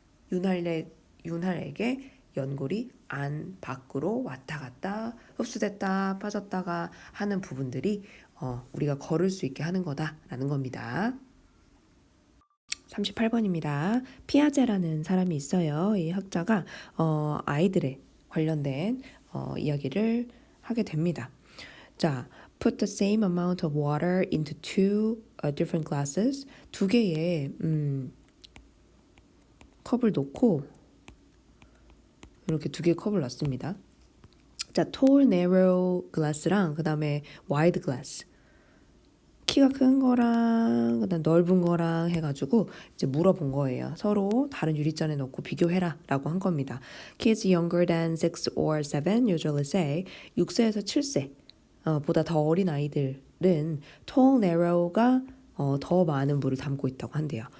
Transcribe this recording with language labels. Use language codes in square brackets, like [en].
[ko] 윤활액의 연골이 안 밖으로 왔다 갔다 흡수됐다 빠졌다가 하는 부분들이 우리가 걸을 수 있게 하는 거다라는 겁니다. 38번입니다. 피아제라는 사람이 있어요. 이 학자가 아이들에 관련된 이야기를 하게 됩니다. [en] 자, put the same amount of water into two different glasses. [ko] 두 개의 컵을 놓고 이렇게 두 개의 컵을 놨습니다. [en] 자, tall, narrow glass랑 [ko] 그 다음에 [en] wide glass. [ko] 키가 큰 거랑 그다음 넓은 거랑 해가지고 이제 물어본 거예요. 서로 다른 유리잔에 넣고 비교해라라고 한 겁니다. [en] Kids younger than 6 or 7 usually say [ko] 6세에서 7세 보다 더 어린 아이들은 tall, narrow가 더 많은 물을 담고 있다고 한대요.